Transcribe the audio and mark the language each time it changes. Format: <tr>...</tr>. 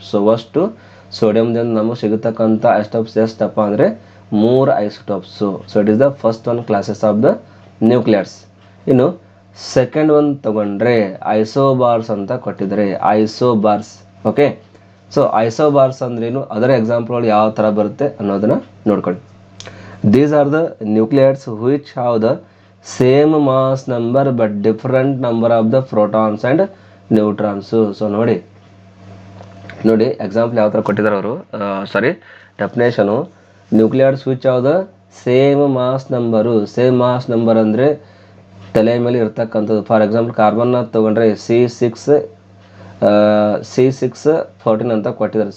<kn>So ಅಷ್ಟು ಸೋಡಿಯಂದಿಂದ ನಮಗೆ ಸಿಗತಕ್ಕಂಥ isotopes ಎಷ್ಟಪ್ಪ ಅಂದರೆ 3 ಐಸೋಟೋಪ್ಸು.</kn> <en>So it is the first one classes of the nuclears.</en> <kn>ಇನ್ನು ಸೆಕೆಂಡ್ ಒನ್ ತಗೊಂಡ್ರೆ ಐಸೋಬಾರ್ಸ್ ಅಂತ ಕೊಟ್ಟಿದ್ದಾರೆ, ಐಸೋಬಾರ್ಸ್. ಓಕೆ, ಸೊ ಐಸೋಬಾರ್ಸ್ ಅಂದ್ರೇನು, ಅದರ ಎಕ್ಸಾಂಪಲ್ಗಳು ಯಾವ ಥರ ಬರುತ್ತೆ ಅನ್ನೋದನ್ನು ನೋಡ್ಕೊಳ್ಳಿ.</kn> <en>These are the nucleides which have the same mass number but different number of the protons and neutrons.</en> <kn>So ನೋಡಿ ಎಕ್ಸಾಂಪಲ್ ಯಾವ ಥರ ಕೊಟ್ಟಿದ್ದಾರೆ ಅವರು, ಸಾರಿ definition,</kn> <en>Nuclides which of the same mass number.</en> <kn>Same mass number ಅಂದರೆ ತಲೆ ಮೇಲೆ ಇರ್ತಕ್ಕಂಥದ್ದು. ಫಾರ್ ಎಕ್ಸಾಂಪಲ್ ಕಾರ್ಬನ್ನ ತೊಗೊಂಡ್ರೆ C6H14 ಅಂತ ಕೊಟ್ಟಿದ್ದಾರೆ.</kn>